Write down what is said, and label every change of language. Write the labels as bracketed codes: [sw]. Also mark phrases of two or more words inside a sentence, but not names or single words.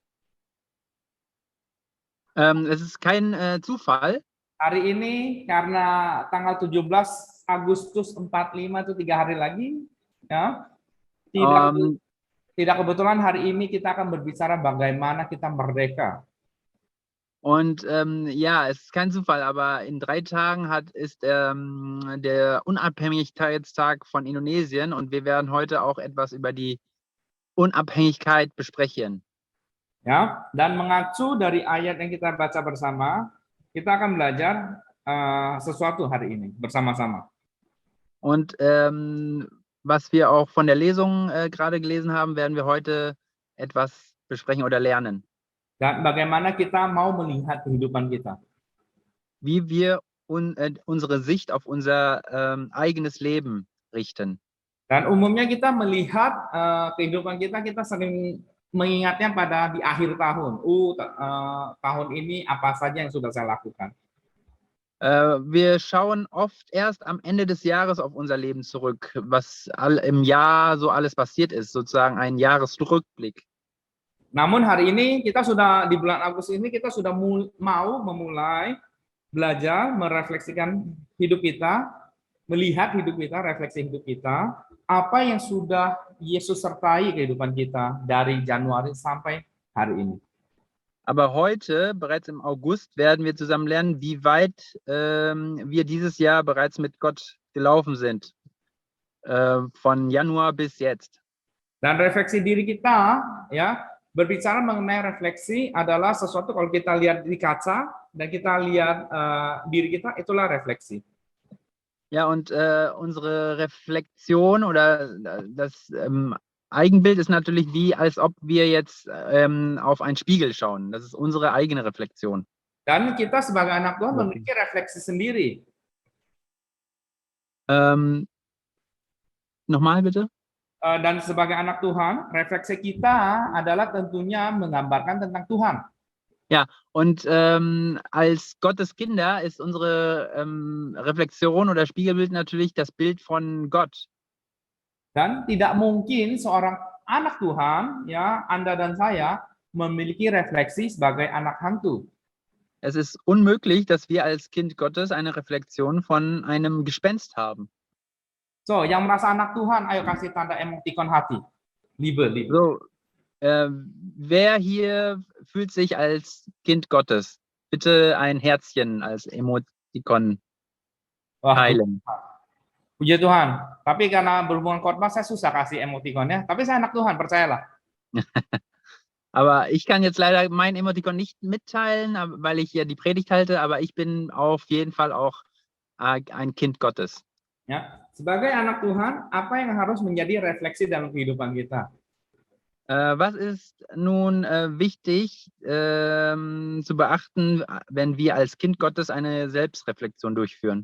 [de] Es ist kein Zufall. [id] hari ini karena tanggal 17 Agustus 45 itu 3 hari lagi, ya. Ähm, Tidak kebetulan hari ini kita akan berbicara bagaimana kita merdeka. [de] Und ja, es ist kein Zufall, aber in 3 Tagen ist der Unabhängigkeitstag von Indonesien und wir werden heute auch etwas über die Unabhängigkeit besprechen. [id] Ya, dan mengacu dari ayat yang kita baca bersama, kita akan belajar sesuatu hari ini bersama-sama. [de] Und was wir auch von der Lesung gerade gelesen haben, werden wir heute etwas besprechen oder lernen. [id] Dan bagaimana kita mau melihat kehidupan kita. [de] Wie wir unsere Sicht auf unser eigenes Leben richten. [id] Dan umumnya kita melihat kehidupan kita sering mengingatnya pada di akhir tahun. Tahun ini apa saja yang sudah saya lakukan. [de] Wir schauen oft erst am Ende des Jahres auf unser Leben zurück, was im Jahr so alles passiert ist, sozusagen ein Jahresrückblick. [id] Namun hari ini kita sudah di bulan Agustus ini kita sudah mau memulai belajar merefleksikan hidup kita, melihat hidup kita, refleksi hidup kita, apa yang sudah Yesus sertai kehidupan kita dari Januari sampai hari ini. [de] Aber heute, bereits im August, werden wir zusammen lernen, wie weit wir dieses Jahr bereits mit Gott gelaufen sind. Von Januar bis jetzt. [id] Dan refleksi diri kita, ya, berbicara mengenai refleksi adalah sesuatu kalau kita lihat di kaca dan kita lihat diri kita, itulah refleksi. [de] Ja, und unsere Reflexion oder das Eigenbild ist natürlich wie, als ob wir jetzt auf einen Spiegel schauen. Das ist unsere eigene Reflexion. [id] Dan kita sebagai anak Tuhan memiliki refleksi sendiri. [de] Nochmal bitte? [id] Dan sebagai anak Tuhan, refleksi kita adalah tentunya menggambarkan tentang Tuhan. [de] Ja, und als Gottes Kinder ist unsere Reflexion oder Spiegelbild natürlich das Bild von Gott. [id] Dan tidak mungkin seorang anak Tuhan, ya, Anda dan saya, memiliki refleksi sebagai anak hantu. [de] Es ist unmöglich, dass wir als Kind Gottes eine Reflexion von einem Gespenst haben. So, [id] yang merasa anak Tuhan, ayo kasih tanda emotikon hati. [de] Liebe. So, wer hier fühlt sich als Kind Gottes? Bitte ein Herzchen als Emotikon teilen. [id] Puji Tuhan. Tapi karena berhubungan khotbah saya susah kasih emotikon ya. Tapi saya anak Tuhan, percayalah. [de] Aber ich kann jetzt leider mein Emotikon nicht mitteilen, weil ich ja die Predigt halte, aber ich bin auf jeden Fall auch ein Kind Gottes. [id] Ya, sebagai anak Tuhan, apa yang harus menjadi refleksi dalam kehidupan kita? [de] Was ist nun wichtig zu beachten, wenn wir als Kind Gottes eine Selbstreflexion durchführen?